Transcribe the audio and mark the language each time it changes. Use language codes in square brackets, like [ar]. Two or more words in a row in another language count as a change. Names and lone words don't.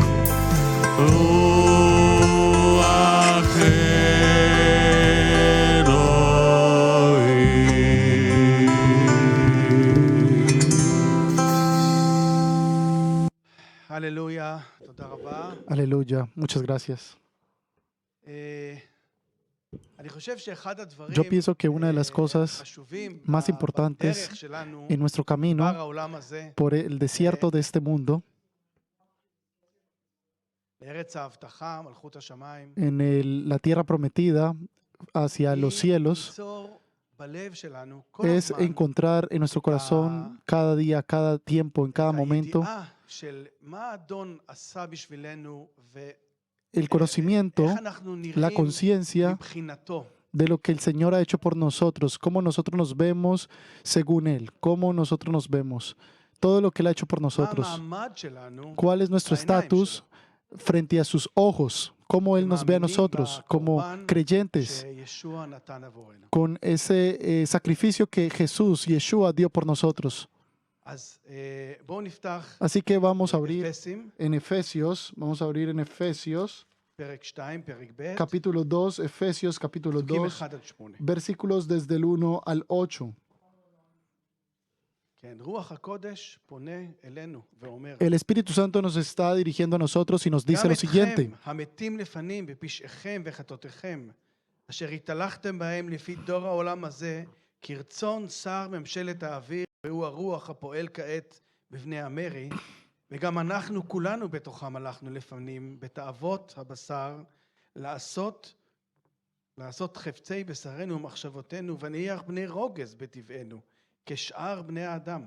[he] רוח אלוהים. הללויה, תודה רבה. [es] Aleluya, muchas gracias. [he] אני חושב שאחד הדברים [es] Yo pienso que una de las cosas [he] חשובים [es] más importantes [he] בדרך שלנו [es] en nuestro camino [he] בר העולם הזה, [es] por el desierto de este mundo, [he] לארץ ההבטחה, מלכות השמיים, [es] en la tierra prometida, hacia los [he] היא [es] cielos, [he] ליצור בלב שלנו כל [es] es [he] הזמן [es] encontrar en nuestro corazón cada día, cada tiempo, en cada [he] את [es] momento, [he] הידיעה של מה האדון עשה בשבילנו [es] el conocimiento, [he] ואיך אנחנו [es] la [he] נראים [es] conciencia [he] מבחינתו. [es] de lo que el Señor ha hecho por nosotros, cómo nosotros nos vemos según Él, cómo nosotros nos vemos, todo lo que Él ha hecho por [he] מה [es] nosotros, [he] המעמד שלנו [es] cuál es nuestro [he] בעיניים [es] estatus frente a sus ojos, cómo Él nos ve a [he] ומאמינים [es] nosotros como [he] בקורבן [es] creyentes, [he] שישוע נתן עבורנו. [es] con ese sacrificio que Jesús, Yeshua, dio por nosotros. [he] אז בואו נפתח [es] Así que vamos a abrir [he] אפסים, [es] en Efesios, vamos a abrir en Efesios, [he] פרק 2, פרק ב', [es] capítulo 2, Efesios capítulo [he] פסוקים [es] 2, [he] 1-8. [es] versículos desde el 1 al 8. [he] כן, רוח הקודש פונה אלינו ואומר, [es] El Espíritu Santo nos está dirigiendo a nosotros y nos dice [he] גם [es] lo siguiente: [he] אתכם המתים לפנים בפשעיכם וחטאותיכם, אשר התהלכתם בהם לפי דור העולם הזה, כרצון שר ממשלת האוויר, והוא הרוח הפועל כעת בבני המרי, וגם אנחנו כולנו בתוכם הלכנו לפנים, בתאוות הבשר, לעשות לעשות חפצי בשרנו ומחשבותינו, ונהיה בני רוגז בטבענו, כשאר בני האדם.